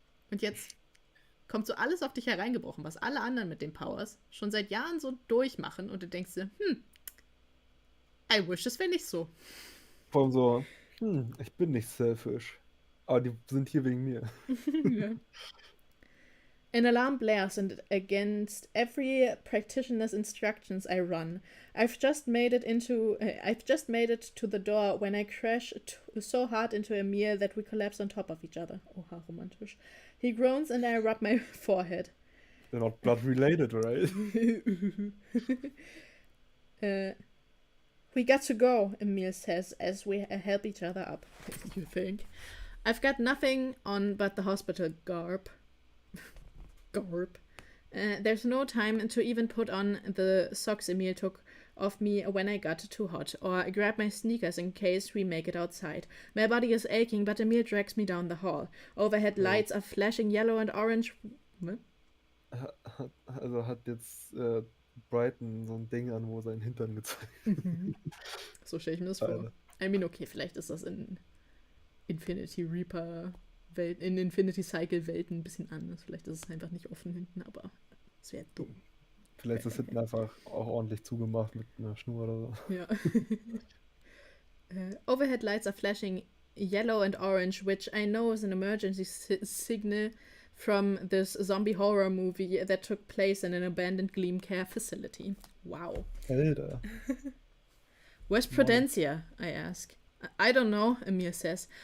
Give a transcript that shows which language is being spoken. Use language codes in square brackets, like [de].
[de] Und jetzt kommt so alles auf dich hereingebrochen, was alle anderen mit den Powers schon seit Jahren so durchmachen und du denkst dir, [en] I wish, [de] es wäre nicht so. Vor allem so, ich bin nicht selfish. Aber die sind hier wegen mir. Ja. [en] An alarm blares and against every practitioner's instructions I run. I've just made it to the door when I crash so hard into Emil that we collapse on top of each other. [de] Oha, romantisch. [en] He groans and I rub my forehead. They're not blood related, right? We got to go, Emil says as we help each other up. You think? I've got nothing on but the hospital garb. There's no time to even put on the socks Emil took off me when I got too hot, or grab my sneakers in case we make it outside. My body is aching, but Emil drags me down the hall. Overhead lights are flashing yellow and orange. [de] Also hat jetzt Brighton so ein Ding an, wo sein Hintern gezeigt wird. So stelle ich mir das vor. [en] I mean, okay, [de] vielleicht ist das in Infinity Reaper Welt, in Infinity Cycle Welten ein bisschen anders. Vielleicht ist es einfach nicht offen hinten, aber es wäre dumm. Vielleicht ist es hinten einfach auch ordentlich zugemacht mit einer Schnur oder so. Ja. [en] Overhead lights are flashing yellow and orange, which I know is an emergency signal from this zombie horror movie that took place in an abandoned Gleam Care facility. Wow. [de] Alter. [en] Where's Prudencia? I ask. I don't know, Emil says.